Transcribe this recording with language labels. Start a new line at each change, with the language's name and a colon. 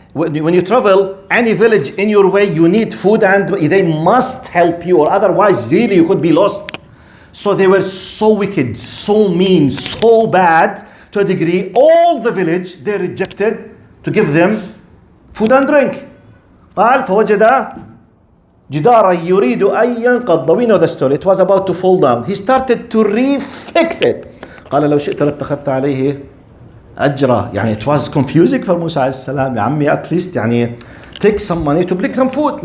English: When you travel, any village in your way, you need food and they must help you, or otherwise really you could be lost. So they were so wicked, so mean, so bad, to a degree, all the village, they rejected to give them food and drink.
Arabic: قال فوجد جدارا يريد أن ينقض.
English: We know the story. It was about to fall down. He started to refix it.
Arabic: قال لو شئت لاتخذت عليه أجرا.
English: يعني it was confusing for Musa عليه السلام.
Arabic: يا عمي
English: at least يعني take some money to bring some food.